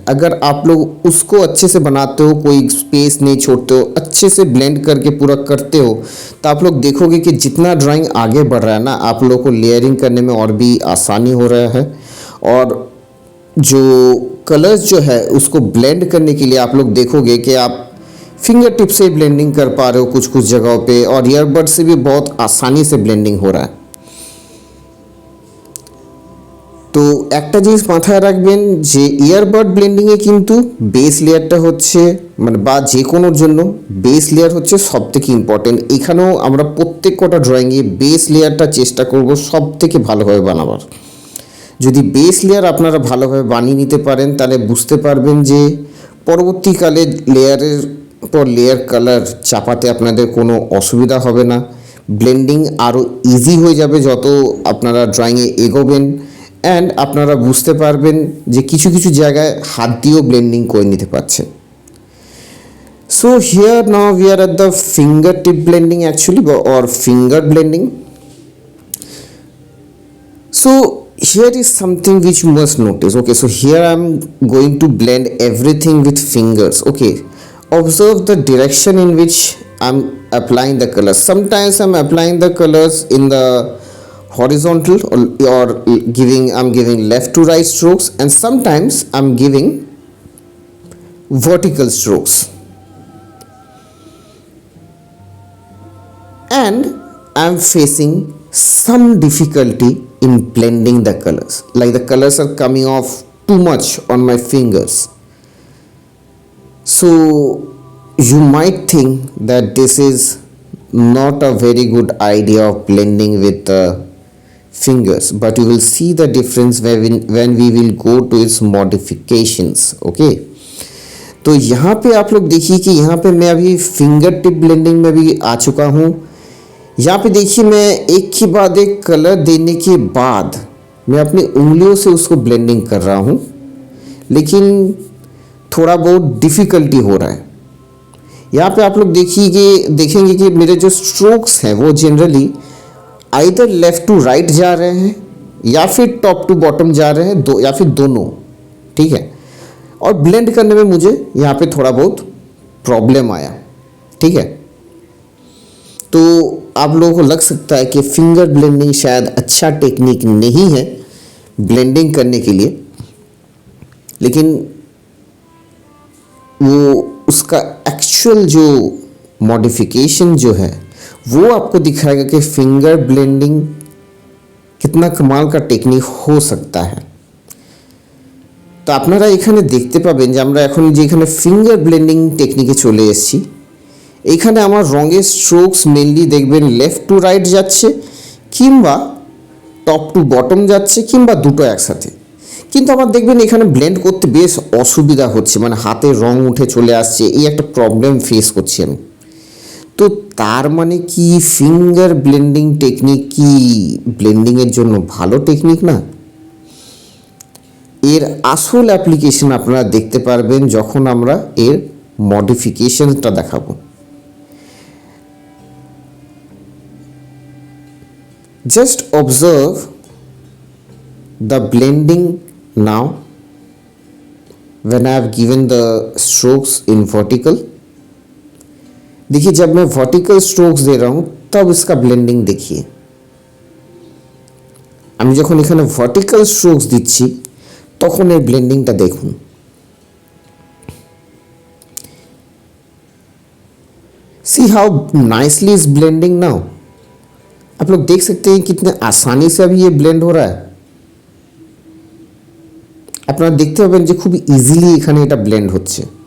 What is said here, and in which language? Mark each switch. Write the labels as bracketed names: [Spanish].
[Hindi] अगर आप लोग उसको अच्छे से बनाते हो, कोई स्पेस नहीं छोड़ते हो, अच्छे से ब्लेंड करके पूरा करते हो, तो आप लोग देखोगे कि जितना ड्राइंग आगे बढ़ रहा है ना, आप लोगों को लेयरिंग करने में और भी आसानी हो रहा है। और जो कलर्स जो है उसको ब्लेंड करने के लिए आप लोग देखोगे कि आप फिंगर टिप से ब्लेंडिंग कर पा रहे हो कुछ कुछ जगहों पे, और ईयरबड से भी बहुत आसानी से ब्लेंडिंग हो रहा है। [Bangla] তো একটা জিনিস মাথায় রাখবেন যে ইয়ারবাড ব্লেন্ডিংয়ে কিন্তু বেস লেয়ারটা হচ্ছে মানে বা যে কোনোর জন্য বেস লেয়ার হচ্ছে সব থেকে ইম্পর্টেন্ট। এখানেও আমরা প্রত্যেক কটা ড্রয়িংয়ে বেস লেয়ারটা চেষ্টা করব সব থেকে ভালোভাবে বানাবার। যদি বেস লেয়ার আপনারা ভালোভাবে বানিয়ে নিতে পারেন তাহলে বুঝতে পারবেন যে পরবর্তীকালে লেয়ারের পর লেয়ার কালার চাপাতে আপনাদের কোনো অসুবিধা হবে না। ব্লেন্ডিং আরও ইজি হয়ে যাবে যত আপনারা ড্রয়িংয়ে এগোবেন, অ্যান্ড আপনারা বুঝতে পারবেন যে কিছু কিছু জায়গায় হাত দিয়েও ব্লেন্ডিং করে নিতে পারছেন। [English] So here now we are at the finger tip blending actually, or finger blending. So here is something which you must notice. Okay, so here I am going to blend everything with fingers. Okay, observe the direction in which I am applying the colors. Sometimes I am applying the colors in the horizontal or I'm giving left to right strokes, and sometimes I'm giving vertical strokes, and I'm facing some difficulty in blending the colors, like the colors are coming off too much on my fingers. So you might think that this is not a very good idea of blending with the fingers, but you will see the difference when we will go to its modifications. [Hindi] Okay, तो यहाँ पे आप लोग देखिए कि यहाँ पे मैं अभी फिंगर टिप ब्लेंडिंग में भी आ चुका हूँ। यहाँ पे देखिए मैं एक के बाद एक कलर देने के बाद मैं अपनी उंगलियों से उसको ब्लेंडिंग कर रहा हूँ, लेकिन थोड़ा बहुत डिफ़िकल्टी हो रहा है। यहाँ पे आप लोग देखेंगे कि मेरे जो स्ट्रोक्स हैं वो generally either left to right जा रहे हैं या फिर टॉप टू बॉटम जा रहे हैं, दो या फिर दोनों। ठीक है, और ब्लेंड करने में मुझे यहाँ पे थोड़ा बहुत प्रॉब्लम आया। ठीक है, तो आप लोगों को लग सकता है कि फिंगर ब्लेंडिंग शायद अच्छा टेक्निक नहीं है ब्लेंडिंग करने के लिए, लेकिन वो उसका एक्चुअल जो मॉडिफिकेशन जो है वो आपको दिखाएगा कि फिंगर ब्लेंडिंग कितना कमाल का टेक्निक हो सकता है। [Bangla] তো আপনারা এখানে দেখতে পাবেন যে আমরা এখন যেখানে ফিঙ্গার ব্লেন্ডিং টেকনিকে চলে এসেছি, এইখানে আমার রঙের স্ট্রোকস মেনলি দেখবেন লেফট টু রাইট যাচ্ছে, কিংবা টপ টু বটম যাচ্ছে, কিংবা দুটো একসাথে। কিন্তু আমার দেখবেন এখানে ব্লেন্ড করতে বেশ অসুবিধা হচ্ছে, মানে হাতে রং উঠে চলে আসছে, এই একটা প্রবলেম ফেস করছি আমি। তো তার মানে কি ফিঙ্গার ব্লেন্ডিং টেকনিক কি ব্লেন্ডিংয়ের জন্য ভালো টেকনিক না? এর আসল অ্যাপ্লিকেশন আপনারা দেখতে পারবেন যখন আমরা এর মডিফিকেশনটা দেখাবো। [English] Just observe the blending now when I have given the strokes in vertical. [Hindi] देखिए जब मैं वर्टिकल स्ट्रोक्स दे रहा हूँ तब इसका ब्लेंडिंग देखिए। [Bangla] আমি যখন এখানে ভার্টিক্যাল স্ট্রোকস দিচ্ছি তখন এই ব্লেন্ডিংটা দেখুন। [English] See how nicely is blending now. [Hindi] आप लोग देख सकते हैं कितने आसानी से अभी ये ब्लेंड हो रहा है। [Bangla] আপনারা দেখতে পাবেন যে খুব ইজিলি এখানে এটা ব্লেন্ড হচ্ছে।